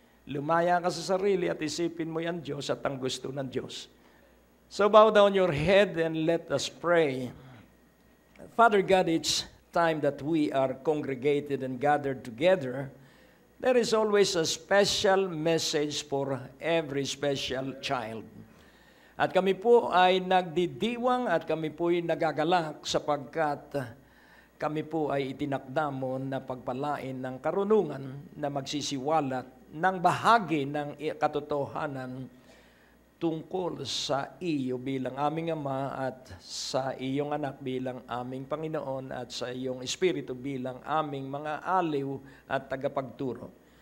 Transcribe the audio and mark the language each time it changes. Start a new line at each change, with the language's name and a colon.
Filipino: Lumaya ka sa sarili at isipin mo yan Diyos at ang gusto ng Diyos.
English: So bow down your head and let us pray. Father God, each time that we are congregated and gathered together, there is always a special message for every special child.
Filipino: At kami po ay nagdidiwang at kami po ay nagagalak sapagkat kami po ay itinakda mo na pagpalain ng karunungan na magsisiwalat ng bahagi ng katotohanan tungkol sa iyo bilang aming Ama at sa iyong anak bilang aming Panginoon at sa iyong Espiritu bilang aming mga aliw at tagapagturo.